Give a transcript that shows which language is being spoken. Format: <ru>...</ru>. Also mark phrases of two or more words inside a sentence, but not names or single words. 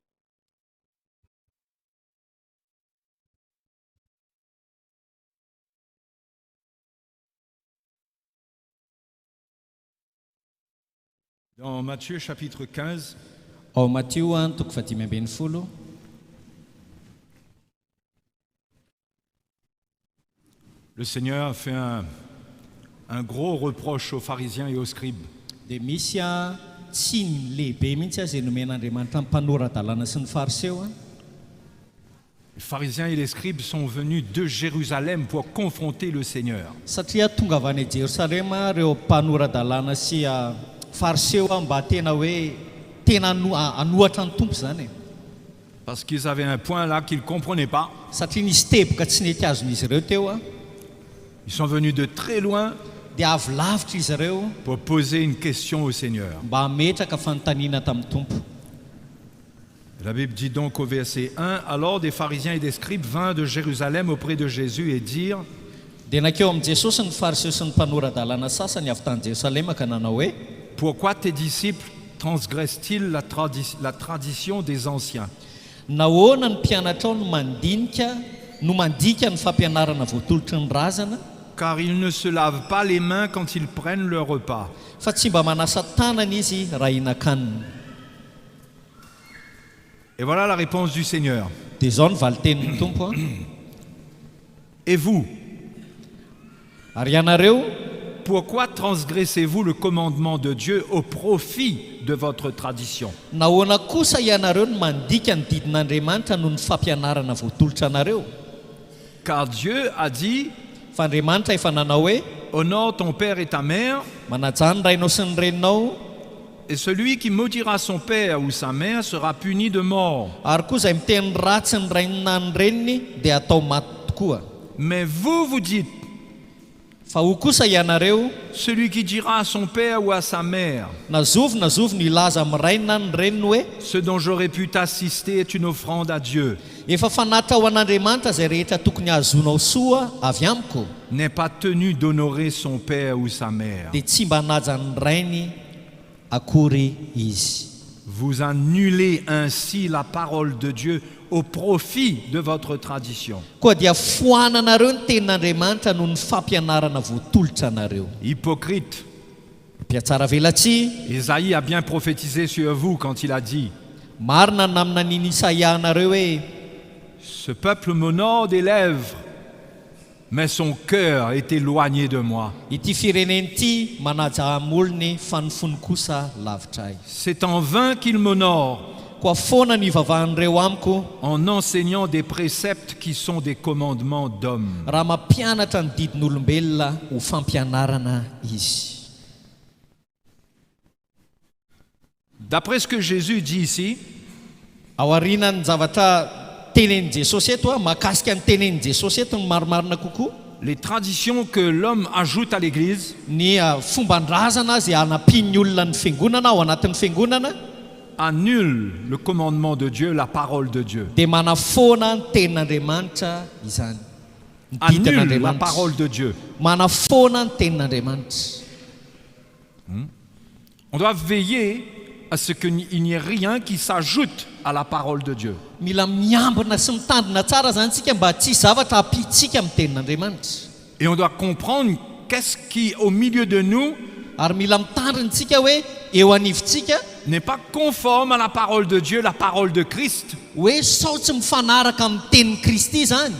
<fr>Dans Matthieu chapitre 15,</fr> <mg>Ao Matthieu toko fahatimy ambin'ny folo,</mg> <fr>le Seigneur fait un gros reproche aux pharisiens et aux scribes.</fr> <mg>dia misy tsiny lehibe mihitsy izay nomen'Andriamanitra ny mpanoran-dalàna sy ny fariseo.</mg> <fr>Les pharisiens et les scribes sont venus de Jérusalem pour confronter le Seigneur.</fr> <mg>Satria tonga avy any Jerosalema reo mpanoran-dalàna sy fariseo mba tena hoe tena anohatra ny tompo zany.</mg> <fr>Parce qu'ils avaient un point là qu'ils ne comprenaient pas.</fr> <mg>Satria nisy teboka tsy nety azon'izy ireo teo.</mg> <fr>Ils sont venus de très loin</fr> <mg>dia avy lavitra izy ireo</mg> <fr>pour poser une question au Seigneur.</fr> <mg>mba hametraka fanontaniana tamin'ny tompo.</mg> <fr>La Bible dit donc au verset 1, alors des pharisiens et des scribes vinrent de Jérusalem auprès de Jésus et dirent,</fr> <mg>dia nakeo amin'i Jesosy ny fariseo sy ny mpanorandalàna sasany avy tany Jerosalema ka nanao hoe,</mg> <fr>pourquoi tes disciples transgressent-ils la tradition des anciens?</fr> <mg>nahoana ny mpianatra ao no mandika ny fampianarana voatolotry ny razana?</mg> <fr>car ils ne se lavent pas les mains quand ils prennent leur repas.</fr> <mg>fa tsy mba manasa tanana izy raha hinan-kanina.</mg> <fr>Et voilà la réponse du Seigneur.</fr> <mg>Dia izao ny valitenin'ny tompo a.</mg> <fr>Et vous,</fr> <mg>Ary ianareo,</mg> <fr>pourquoi transgressez-vous le commandement de Dieu au profit de votre tradition?</fr> <mg>nahoana kosa ianareo no mandika ny didin'Andriamanitra noho ny fampianarana voatolotra anareo?</mg> <fr>Car Dieu a dit,</fr> <mg>Fa Andriamanitra efa nanao hoe</mg> <fr>honore ton père et ta mère,</fr> <mg>manajany ny rainao sy ny reninao,</mg> <fr>et celui qui maudira son père ou sa mère sera puni de mort.</fr> <mg>ary koa izay miteny ratsy ny rainina ny reniny dia atao maty tokoa.</mg> <fr>Mais vous, vous dites,</fr> <mg>Fa ho kosa ianareo,</mg> <fr>celui qui dira à son père ou à sa mère,</fr> <mg>nazovy ny ilaza amin'ny rainina ny reniny hoe</mg> <fr>ce dont j'aurais pu t'assister est une offrande à Dieu,</fr> <mg>efa fanatitra ho an'Andriamanitra izay rehetra tokony ahazonao soa avy amiko,</mg> <fr>n'est pas tenu d'honorer son père ou sa mère.</fr> <mg>dia tsy mba hanaja ny rainy akory izy.</mg> <fr>Vous annulez ainsi la parole de Dieu au profit de votre tradition.</fr> <mg>Koa dia foananareo ny tenin'Andriamanitra noho ny fampianarana voatolotra anareo.</mg> <fr>Hypocrite,</fr> <mg>Mpiatsara velatsy,</mg> <fr>Isaïe a bien prophétisé sur vous quand il a dit,</fr> <mg>marina ny namina niny Isaia anareo hoe</mg> <fr>ce peuple m'honore des lèvres, mais son cœur est éloigné de moi.</fr> <mg>ity fireneny ity manaja amolony fa ny fony kosa lavitra ahy.</mg> <fr>C'est en vain qu'il m'honore,</fr> <mg>Koa foana ny ivavahan'ireo amiko</mg> <fr>en enseignant des préceptes qui sont des commandements d'hommes.</fr> <mg>raha mampianatra ny didin'olombelona ho fampianarana izy.</mg> <fr>D'après ce que Jésus dit ici,</fr> <mg>Ao aorianany zavatra tenenin' Jesosy eto a, mahakasika ny tenenin' Jesosy eto ny marimarina kokoa,</mg> <fr>les traditions que l'homme ajoute à l'Église</fr> <mg>ny fomban-drazana izay anampin'ny olona ny fiangonana ao anatin'ny fiangonana</mg> <fr>annulent le commandement de Dieu, la parole de Dieu.</fr> <mg>dia manafoana ny tenin'Andriamanitra izany. Ny</mg> <fr>Annulent la</fr> <mg>didin'Andriamanitra.</mg> <fr>parole de Dieu.</fr> <mg>Manafoana ny tenin'Andriamanitra.</mg> <fr>On doit veiller à ce qu'il n'y ait rien qui s'ajoute à la parole de Dieu.</fr> <mg>Mila miambina sy mitandrina tsara zany tsika mba tsy zavatra ampitsika amin'ny tenin'Andriamanitra.</mg> <fr>Et on doit comprendre qu'est-ce qui, au milieu de nous,</fr> <mg>Ary mila mitandrina tsika hoe eo anivontsika</mg> <fr>n'est pas conforme à la parole de Dieu, la parole de Christ.</fr> <mg>hoe sao tsy mifanaraka amin'ny tenin'i Kristy zany,</mg>